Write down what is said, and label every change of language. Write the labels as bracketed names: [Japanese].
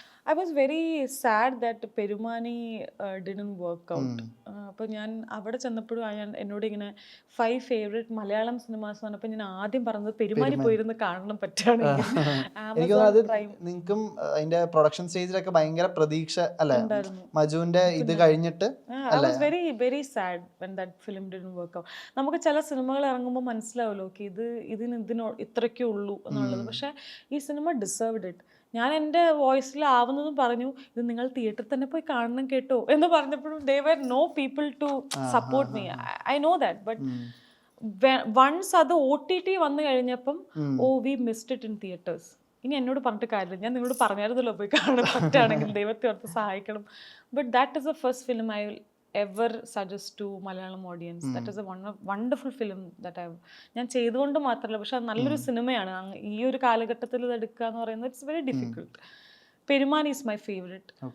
[English] I was very sad that Perumani didn't work out. [Malayalam] അപ്പോൾ ഞാൻ അവിടെ ചെന്നപ്പോഴും എന്നോട് ഇങ്ങനെ 5 ഫേവറേറ്റ് മലയാളം സിനിമാസ് പറഞ്ഞപ്പോൾ ഞാൻ ആദ്യം പറഞ്ഞത് പെരുമാനി പോയിരുന്ന് കാണണം പറ്റുകയാണെങ്കിൽ. നിങ്ങൾക്കും അതിന്റെ പ്രൊഡക്ഷൻ സ്റ്റേജിലൊക്കെ ഭയങ്കര പ്രതീക്ഷ അല്ലേ മജുവിന്റെ ഇത് കഴിഞ്ഞിട്ട്? [English] I was very very sad when that film didn't work out. [Malayalam] നമുക്ക് ചില സിനിമകൾ ഇറങ്ങുമ്പോൾ മനസ്സിലാവുമല്ലോ ഓക്കെ ഇതിന് ഇത്രയ്ക്കേ ഉള്ളൂ എന്നുള്ളത്. പക്ഷേ ഈ സിനിമ [English] Deserved it. [Malayalam] ഞാൻ എൻ്റെ വോയിസിൽ ആവുന്നതും പറഞ്ഞു ഇത് നിങ്ങൾ തിയേറ്ററിൽ തന്നെ പോയി കാണണം കേട്ടോ എന്ന് പറഞ്ഞപ്പോഴും [English] there were no people to support me. I know that, but once [Malayalam] അത് OTT വന്നു കഴിഞ്ഞപ്പം [English] we missed it in theaters. [Malayalam] ഇനി എന്നോട് പറഞ്ഞിട്ട് കാര്യമില്ല, ഞാൻ നിങ്ങളോട് പറഞ്ഞായിരുന്നല്ലോ പോയി കാണാൻ പറ്റുകയാണെങ്കിൽ ദൈവത്തെ ഓർത്ത് സഹായിക്കണം. [English] But that is the first film I will ever suggest to Malayalam audience. That is a wonderful film that [Malayalam] ഞാൻ ചെയ്തുകൊണ്ട് മാത്രമല്ല, പക്ഷെ അത് നല്ലൊരു സിനിമയാണ്. ഈ ഒരു കാലഘട്ടത്തിൽ ഇത് എടുക്കുക എന്ന് പറയുന്നത് [English] It's very difficult. Perumani is my favourite.